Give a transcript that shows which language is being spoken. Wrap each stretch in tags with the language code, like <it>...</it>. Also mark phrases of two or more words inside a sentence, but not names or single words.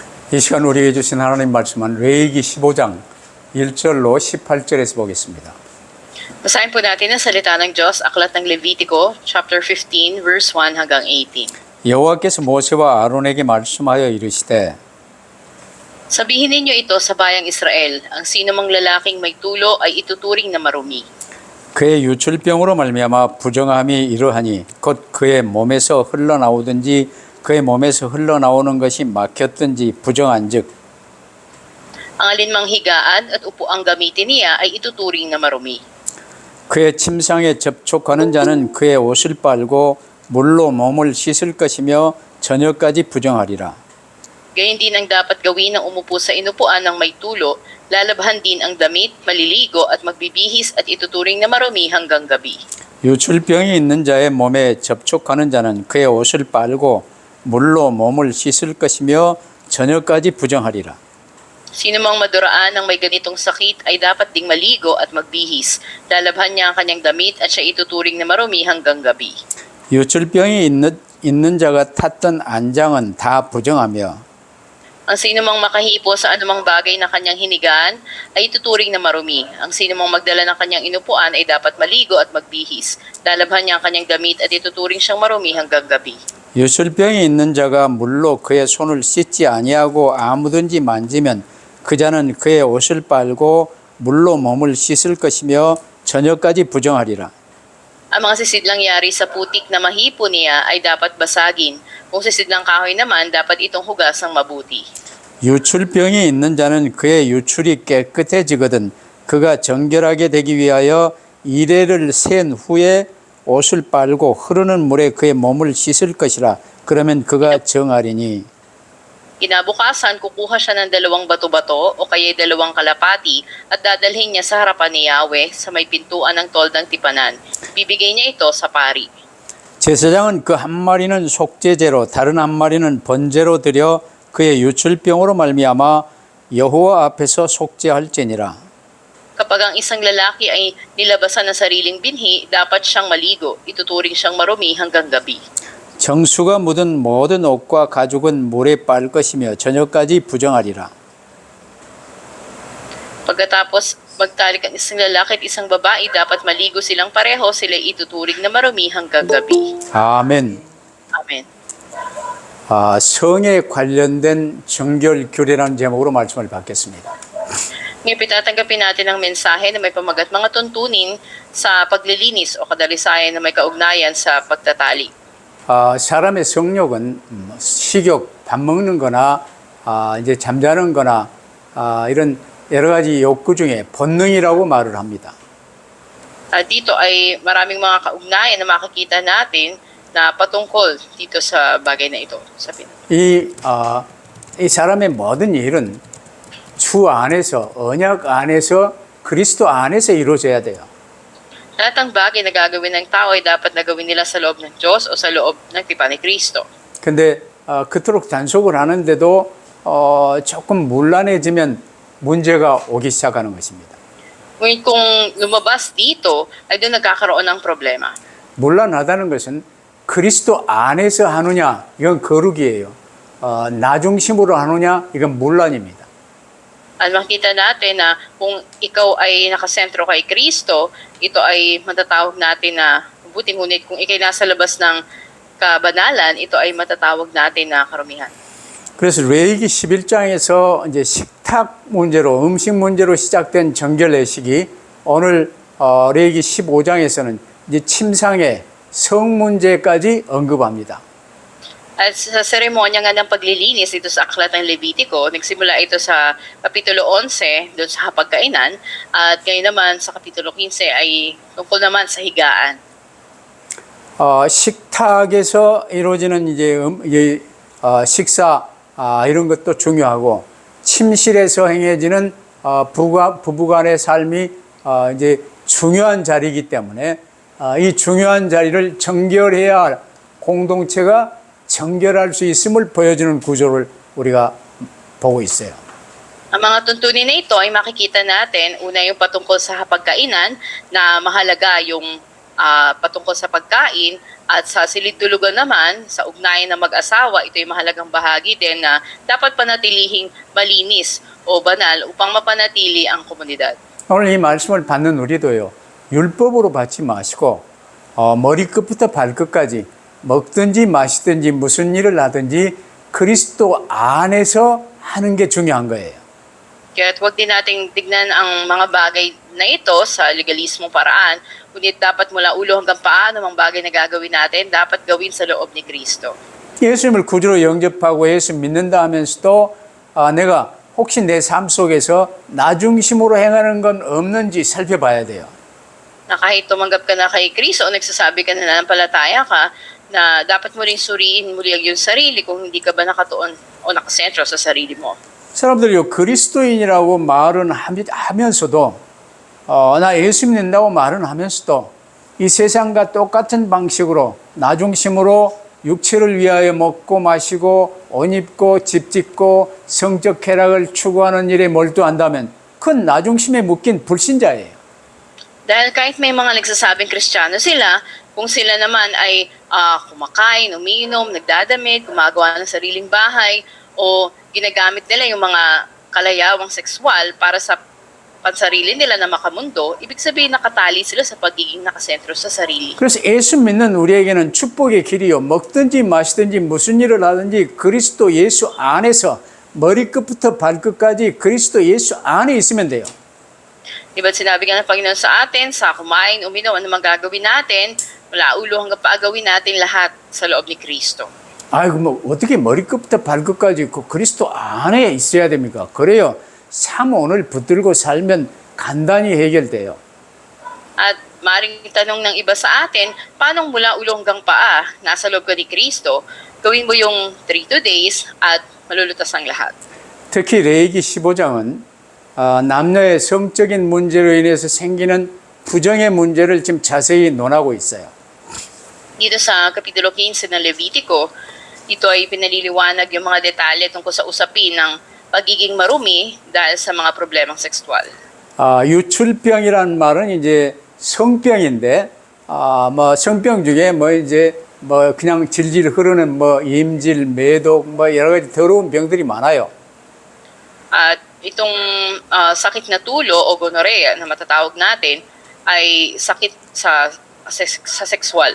<ko>이 시간 우리에게 주신 하나님 말씀은 레위기 15장 1절로 18절에서 보겠습니다.</ko> <tl>Basahin po natin ang salita ng Diyos, Aklat ng Levitico,</tl> <en>chapter 15, verse 1</en> <tl>hanggang 18.</tl> <ko>여호와께서 모세와 아론에게 말씀하여 이르시되</ko> <tl>Sabihin ninyo ito sa bayang Israel, ang sino mang lalaking may tulo ay ituturing na marumi.</tl> <ko>그의 유출병으로 말미암아 부정함이 이러하니 곧 그의 몸에서 흘러나오든지 그의 몸에서 흘러나오는 것이 막혔든지 부정한즉</ko> <tl>Ang alinmang higaan at upuang gamitin niya ay ituturing na marumi.</tl> <ko>그의 침상에 접촉하는 자는 그의 옷을 빨고 물로 몸을 씻을 것이며 저녁까지 부정하리라.</ko> <tl>Gayon din ang dapat gawin ng umupo sa inupuan ng may tulo, lalabhan din ang damit, maliligo at magbibihis at ituturing na marumi hanggang gabi.</tl> <ko>유출병이 있는 자의 몸에 접촉하는 자는 그의 옷을 빨고 물로 몸을 씻을 것이며 저녁까지 부정하리라.</ko> <tl>Sino mang maduraan ng may ganitong sakit ay dapat ding maligo at magbihis. Lalabhan niya ang kanyang damit at siya ituturing na marumi hanggang gabi.</tl> <ko>유출병이 있는 자가 탔던 안장은 다 부정하며</ko> <tl>Ang sino mang makahipo sa anumang bagay na kanyang hinigaan ay ituturing na marumi. Ang sino mang magdala ng kanyang inupuan ay dapat maligo at magbihis. Lalabhan niya ang kanyang damit at ituturing siyang marumi hanggang gabi.</tl> <ko>유술병이 있는 자가 물로 그의 손을 씻지 아니하고 아무든지 만지면 그 자는 그의 옷을 빨고 물로 몸을 씻을 것이며 저녁까지 부정하리라.</ko> <tl>Ang mga sisidlang yari sa putik na mahipo niya ay dapat basagin. Kung sisidlang kahoy naman, dapat itong hugasang mabuti.</tl> <ko>유출병이 있는 자는 그의 유출이 깨끗해지거든 그가 정결하게 되기 위하여 이레를 센 후에 옷을 빨고 흐르는 물에 그의 몸을 씻을 것이라. 그러면 그가 정하리니.</ko> <tl>Kinabukasan, kukuha siya ng 2 bato-bato o kaya 2 kalapati at dadalhin niya sa harapan ni Yahweh sa may pintuan ng toldang tipanan. Bibigay niya ito sa pari.</tl> <ko>제사장은 그 한 마리는 속죄제로 다른 한 마리는 번제로 드려 그의 유출병으로 말미암아 여호와 앞에서 속죄할지니라.</ko> <tl>Kapag ang isang lalaki ay nilabasan ng sariling binhi, dapat siyang maligo. Ituturing siyang marumi hanggang gabi.</tl> <ko>정수가 묻은 모든 옷과 가죽은 물에 빨 것이며 저녁까지 부정하리라.</ko> <tl>Pagkatapos magtalik ang isang lalaki at isang babae, dapat maligo silang pareho, sila ituturing na marumi hanggang gabi.</tl> <ko>아멘.</ko> <tl>Amen.</tl> <ko>성에 관련된 정결교례라는 제목으로 말씀을 받겠습니다.</ko> <tl>Ngayon pitatanggapin natin ang mensahe na may pamagat mga tuntunin sa paglilinis o kadalisayan na may kaugnayan sa pagtatali.</tl> <ko>사람의 성욕은 식욕, 밥 먹는 거나 이제 잠자는 거나 이런 여러 가지 욕구 중에 본능이라고 말을 합니다.</ko> <tl>Dito ay maraming mga kaugnayan na makikita natin na patungkol dito sa bagay na ito.</tl> <ko>이 사람의 모든 일은 주 안에서, 언약 안에서, 그리스도 안에서 이루어져야 돼요.</ko> <tl>Lahat ng bagay na gagawin ng tao ay dapat na gawin nila sa loob ng Diyos o sa loob ng tipan ni Kristo.</tl> <ko>근데 그토록 단속을 하는데도 조금 문란해지면 문제가 오기 시작하는 것입니다.</ko> <tl>Ngunit kung lumabas dito, ay doon nagkakaroon ng problema.</tl> <ko>문란하다는 것은 그리스도 안에서 하느냐, 이건 거룩이에요. 나 중심으로 하느냐, 이건 문란입니다.</ko> <tl>At makita natin na kung ikaw ay nakasentro kay Kristo, ito ay matatawag natin na mabuti, ngunit kung ikay nasa labas ng kabanalan, ito ay matatawag natin na karumihan.</tl> <ko>그래서 레위기 11장에서 이제 식탁 문제로, 음식 문제로 시작된 정결 예식이 오늘 레위기 15장에서는 이제 침상의 성 문제까지 언급합니다.</ko> <tl>At sa seremonya nga ng paglilinis dito sa Aklat ng Levitico, nagsimula ito sa Kapitulo 11, doon sa hapagkainan, at ngayon naman sa Kapitulo 15 ay tungkol naman sa higaan.</tl> <ko>식탁에서 이루어지는 이제 식사 이런 것도 중요하고 침실에서 행해지는 부부간의 삶이 이제 중요한 자리이기 때문에 이 중요한 자리를 정결해야 할 공동체가 정결할 수 있음을 보여주는 구조를 우리가 보고 있어요.</ko> <tl>Ang mga tuntunin na ito ay makikita natin, una yung patungkol sa hapagkainan na mahalaga yung patungkol sa pagkain, at sa silid-tulugan naman, sa ugnayan ng mag-asawa, ito ay mahalagang bahagi din na dapat panatilihing malinis o banal upang mapanatili ang komunidad.</tl> <ko>오늘 이 말씀을 받는 우리도요, 율법으로 받지 마시고 머리끝부터 발끝까지 먹든지 마시든지 무슨 일을 하든지 그리스도 안에서 하는 게 중요한 거예요.</ko> <tl>Kaya't huwag din nating tignan ang mga bagay na ito sa legalismong paraan, ngunit dapat mula ulo hanggang paa ng mga bagay na gagawin natin, dapat gawin sa loob ni Kristo.</tl> <ko>예수님을 구주로 영접하고 예수 믿는다 하면서도 내가 혹시 내 삶 속에서 나 중심으로 행하는 건 없는지 살펴봐야 돼요.</ko> <tl>Na kahit tumanggap ka na kay Kristo o nagsasabi ka na nanampalataya ka, na dapat mo rin suriin muli ang iyong sarili kung hindi ka ba nakatuon o nakasentro sa sarili mo.</tl> <ko>사람들이 그리스도인이라고 말은 하면서도 나 예수 믿는다고 말은 하면서도 이 세상과 똑같은 방식으로 나 중심으로 육체를 위하여 먹고 마시고 옷 입고 집 짓고 성적 쾌락을 추구하는 일에 몰두한다면 그건 나 중심에 묶인 불신자예요.</ko> <tl>Dahil kahit may mga nagsasabing Kristiyano sila, kung sila naman ay kumakain, umiinom, nagdadamit, gumagawa ng sariling bahay, o ginagamit nila yung mga kalayawang sexual para sa pansarili nila na makamundo, ibig sabihin nakatali sila sa pagiging nakasentro sa sarili.</tl> <ko>그래서 예수 믿는 우리에게는 축복의 길이요. 먹든지 마시든지 무슨 일을 하든지 그리스도 예수 안에서 머리끝부터 발끝까지 그리스도 예수 안에 있으면 돼요.</ko> <tl>Diba't sinabi nga ng Panginoon sa atin, sa kumain, uminom, ano mang gagawin natin, mula ulo hanggang paa gawin natin lahat sa loob ni Kristo.</tl> <ko>아이고 뭐 어떻게 머리끝부터 발끝까지 그 그리스도 안에 있어야 됩니까? 그래요. 삶 오늘 붙들고 살면 간단히 해결돼요.</ko> <tl>At maring tanong ng iba sa atin, paano mula ulo hanggang paa, nasa loob ka ni Kristo, gawin mo yung 3 days at malulutas ang lahat.</tl> <ko>특히 레위기 15장은 남녀의 성적인 문제로 인해서 생기는 부정의 문제를 지금 자세히 논하고 있어요.</ko> <tl>Dito sa Kapitulo 15 ng Levitico, ito ay pinaliliwanag yung mga detalye tungkol sa usapin ng pagiging marumi dahil sa mga problemang sexual.</tl> <ko>유출병이라는 말은 이제 성병인데, 뭐 성병 중에 뭐 이제 뭐 그냥 질질 흐르는 뭐 임질, 매독, 뭐 여러 가지 더러운 병들이 많아요.</ko> <tl>At itong sakit na tulo o gonorrhea na matatawag natin ay sakit sa sexual.</tl>